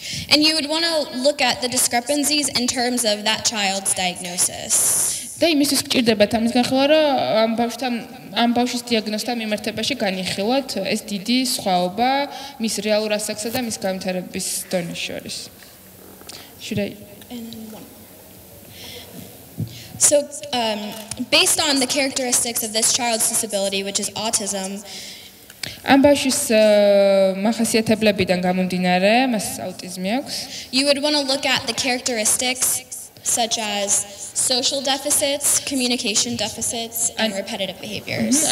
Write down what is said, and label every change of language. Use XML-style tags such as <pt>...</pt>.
<en>And you would want to look at the discrepancies in terms of that child's diagnosis.</en> <ka>და იმისთვის გჭირდებათ ამის განხილვა, რომ ამ ბავშვის დიაგნოზთან მიმართებაში განიხილოთ ეს დიდი სხვაობა მის რეალურ ასაკსა და მის განვითარების დონეს შორის.</ka> <en>Should I? So, based on the characteristics of this child's disability, which is autism,</en> <ka>ამ ბავშვის მახასიათებლებიდან გამომდინარე, მას აუტიზმი აქვს.</ka> <en>You would want to look at the characteristics such as social deficits, communication deficits, and repetitive behaviors.</en>